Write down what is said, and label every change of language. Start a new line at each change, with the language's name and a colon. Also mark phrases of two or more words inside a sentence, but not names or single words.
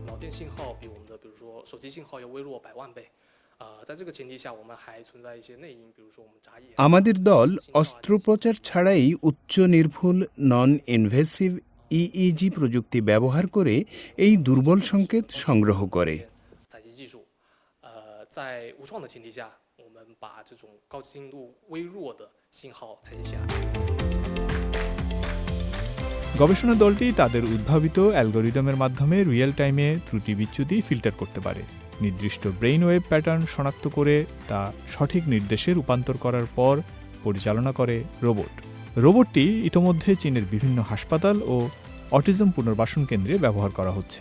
Bangla: আমাদের দল অস্ত্রোপচার ছাড়াই উচ্চ নির্ভুল
English: non invasive EEG
Bangla: প্রযুক্তি ব্যবহার করে এই দুর্বল সংকেত সংগ্রহ করে।
Chinese: 在无创的前提下，我们把这种高精度微弱的信号采集起来。
Bangla: গবেষণা দলটি তাদের উদ্ভাবিত অ্যালগরিদমের মাধ্যমে
English: real time
Bangla: ত্রুটি বিচ্যুতি ফিল্টার করতে পারে। নির্দিষ্ট
English: brain wave pattern
Bangla: শনাক্ত করে তা সঠিক নির্দেশে রূপান্তর করার পর পরিচালনা করে রোবট। রোবটটি ইতোমধ্যে চীনের বিভিন্ন হাসপাতাল ও অটিজম পুনর্বাসন কেন্দ্রে ব্যবহার করা হচ্ছে।